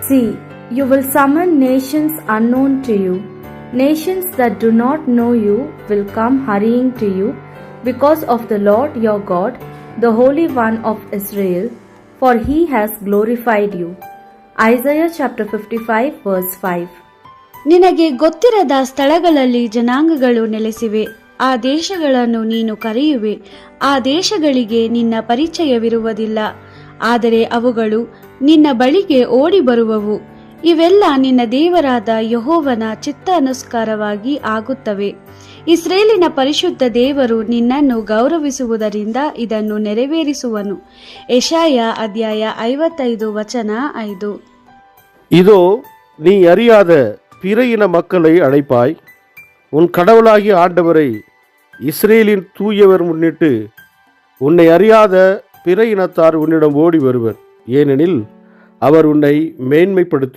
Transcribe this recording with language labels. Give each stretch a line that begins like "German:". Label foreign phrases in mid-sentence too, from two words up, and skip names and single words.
English: See, you will summon nations unknown to you. Nations that do not know you will come hurrying to you because of the Lord your God, the Holy One of Israel, for he has glorified you. Isaiah chapter 55 verse 5.
Kannada: ನಿನಗೆ ಗೊತ್ತಿರದ ಸ್ಥಳಗಳಲ್ಲಿ ಜನಾಂಗಗಳು ನೆಲೆಸಿವೆ. ಆ ದೇಶಗಳನ್ನು ನೀನು ಕರೆಯುವೆ. ಆ ದೇಶಗಳಿಗೆ ನಿನ್ನ ಪರಿಚಯವಿರುವುದಿಲ್ಲ. ಆದರೆ ಅವುಗಳು ನಿನ್ನ ಬಳಿಗೆ ಓಡಿ ಬರುವವು. ಇವೆಲ್ಲ ನಿನ್ನ ದೇವರಾದ ಯೆಹೋವನ ಚಿತ್ತಾನುಸಾರವಾಗಿ ಆಗುತ್ತವೆ. ಇಸ್ರೇಲಿನ ಪರಿಶುದ್ಧ ದೇವರು ನಿನ್ನನ್ನು ಗೌರವಿಸುವುದರಿಂದ ಇದನ್ನು ನೆರವೇರಿಸುವನು. ಯೆಶಾಯ ಅಧ್ಯಾಯ 55 ವಚನ 5.
Tamil: இதோ நீ அறியாத பிற இன மக்களை அழைப்பாய், உன் கடவுளாகிய ஆண்டவரை இஸ்ரேலின் தூயவர் முன்னிட்டு உன்னை அறியாத பிற இனத்தார் உன்னிடம் ஓடி வருவர், ஏனெனில் அவர் உன்னை மேன்மைப்படுத்தியுள்ளார்.